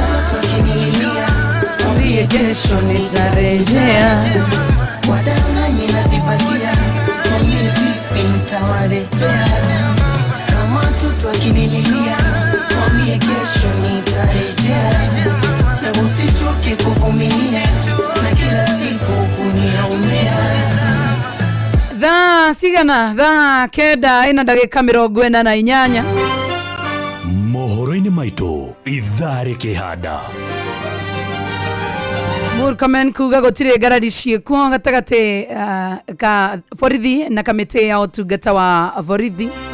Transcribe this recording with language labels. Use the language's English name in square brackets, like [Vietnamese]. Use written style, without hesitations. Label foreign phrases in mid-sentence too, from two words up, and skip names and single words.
[Swahili] Mwambie kesho nitarejea. Wadanganyi na vibagia, mwambie vipi nitawaletea. Kama mtoto akinililia, mwambie kesho nitarejea. Na usichoke kuvumilia, na kila siku kuniaumia. [Kikuyu] Thaa kenda ina ndagika 48. Mohoro-ini maitu ithare kihanda. Murkomen kuga gutire garadi ciekuo gatagate ka borithi na kamite ya utungata wa borithi.